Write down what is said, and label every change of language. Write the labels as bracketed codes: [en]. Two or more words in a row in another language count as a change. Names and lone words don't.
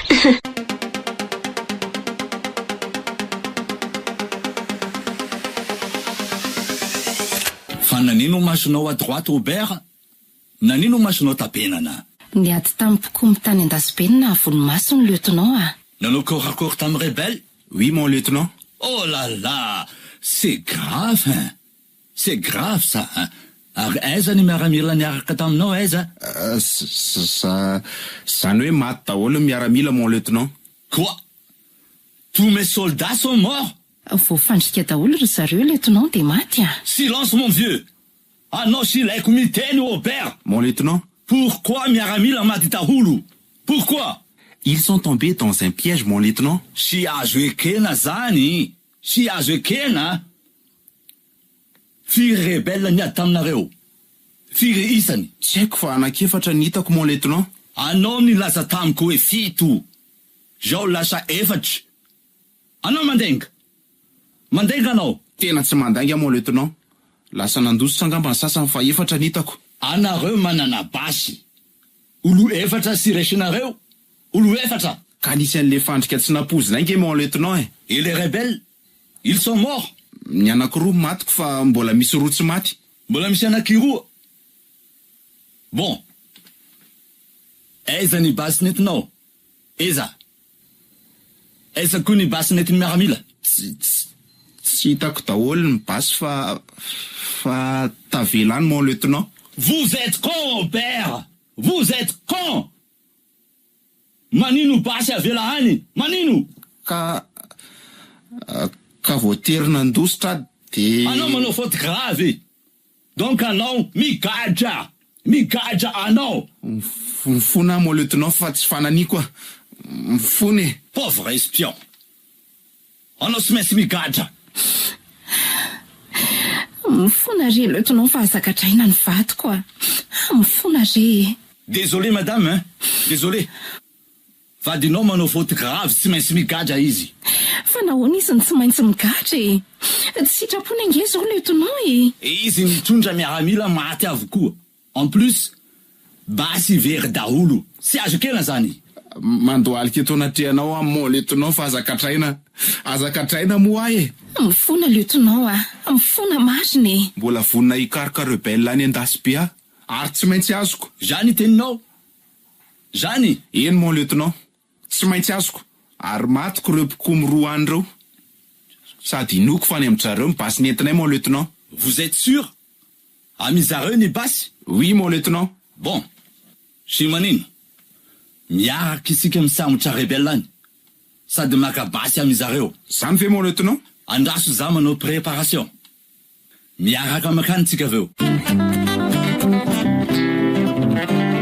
[mg] Fa nanino masonao [fr] à droite [mg] Robert? Nanino masonao tapenana? Ny ady tampoko mitany an-dasibenina volomasony lieutenant a. Nanao corps tamin'ny rebelle? [fr] Oui, mon lieutenant. Oh là là, c'est grave, hein? C'est grave ça, hein? [mg] Ary aiza ny miaramila niaraka taminao aiza? Zany hoe maty daholo ny miaramila, [fr] mon lieutenant. Quoi? Tous mes soldats sont morts? [mg] Voafandrika daholo ry zareo lieutenant dia maty a. [fr] Silence mon vieux! [mg] Anao silaiko miteny Robert! [fr] Mon lieutenant, [mg] Pourquoi miaramila maty daholo? [fr] Pourquoi? ils sont tombés dans un piège, mon lieutenant. [mg] Sy azo ekena zany! Sy azo ekena! Firy rebelle niady taminareo? Firy isany? Tsy haiko fa anankefatra ny hitako, [fr] mon lieutenant. [mg] Anao nilaza tamiko hoe fito. Zao lasa efatra. Anao mandenga? Mandenga anao? Tena tsy mandanga, mon lieutenant. Lasa nandositra angamba ny sasany fa efatra ny hitako. Anareo manana basy. Olo efatra sy resinareo? Olo efatra? Ka nisy an'le fandrika tsy nampozina inge, [fr] mon lieutenant. Et les rebelles? Ils sont morts? [mg] Ny anankiroa matiko fa mbola misy roa tsy maty. Mbola misy anankiroa? Bon. Aiza ny basy nentinao? Eza? Aiza koa ny basy nentin'ny miaramila? Tsy hitako daholo ny basy fa tavelany, [fr] mon lieutenant. Vous êtes con, Robert! Vous êtes con! [mg] Manino basy avela any? Manino? Ka voatery nandositra de... Anao manao [fr] faute grave. [mg] Donc anao migadra. Migadra anao. Mifona, [fr] mon lieutenant, [mg] fa tsy fananiko a. Mifony. [fr] Pauvre espion. [mg] Anao sy maintsy migadra. Mifona re lieutenant fa azakatraina ny vadiko a. Mifona re. [fr] Désolé madame, hein? Désolé. [mg] Vadinao manao [fr] faute grave, [mg] tsy maintsy migadra izy. Fa nahoana izy ny tsy maintsy migadra e. Tsy sitrapony ange zao lieutenant e. Izy mitondra miaramila maty avokoa. [fr] En plus, [mg] basy very daholo. Sy azo kena zany. Mandohalika eto anatrehanao a, [fr] mon lieutenant, [mg] fa azakatraina. Azakatraina moa e. Mifona lieutenant a. Mifona marina e. Mbola vonina hikaroka rebelle any an-dasy a. Ary tsy maintsy azoko. Zany teninao? Zany? Eny, [fr] mon lieutenant. [mg] Tsy maintsy azoko. Ary matiko reo mpikomy roa any reo. Sady inoko fa ny amin'zareo mibasy nentinay, [fr] mon lieutenant. Vous êtes sûr? [mg] Amizareo ny basy? [fr] Oui, mon lieutenant. Bon. [mg] Sy manino? Miaraka isika misamotra rebelle any. Sady maka basy amizareo. Zany ve, [fr] mon lieutenant? [mg] Andraso za manao préparation. Miaraka makany tsika aveo.